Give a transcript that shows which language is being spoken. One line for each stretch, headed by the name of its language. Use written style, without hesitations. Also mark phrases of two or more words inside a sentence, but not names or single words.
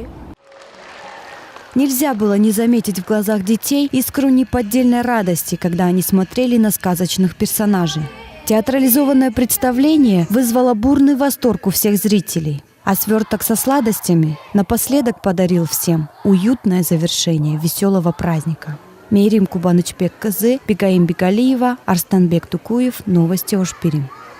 Russian: Нельзя было не заметить в глазах детей искру неподдельной радости, когда они смотрели на сказочных персонажей. Театрализованное представление вызвало бурный восторг у всех зрителей. А сверток со сладостями напоследок подарил всем уютное завершение веселого праздника. Мейрим Кубанычбек Кызы, Бегаим Бегалиева, Арстанбек Тукуев. Новости Ош-Пирим.